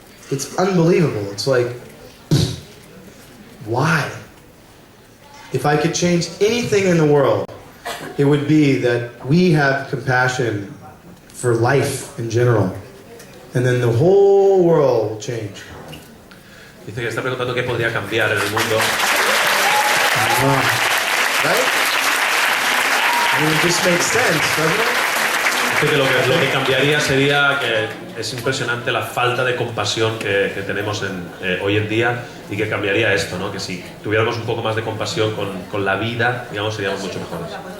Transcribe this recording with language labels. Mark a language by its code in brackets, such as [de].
[en] It's unbelievable. It's like, why? If I could change anything in the world, it would be that we have compassion for life in general. And then the whole world will change. [es] Dice que está preguntando qué podría cambiar en el mundo. [en] Right? I mean, it just makes sense, doesn't it? [es] Dice que lo que cambiaría sería que es impresionante la falta de compasión que tenemos hoy en día y que cambiaría esto, ¿no? Que si tuviéramos un poco más de compasión con la vida, digamos, seríamos mucho mejores.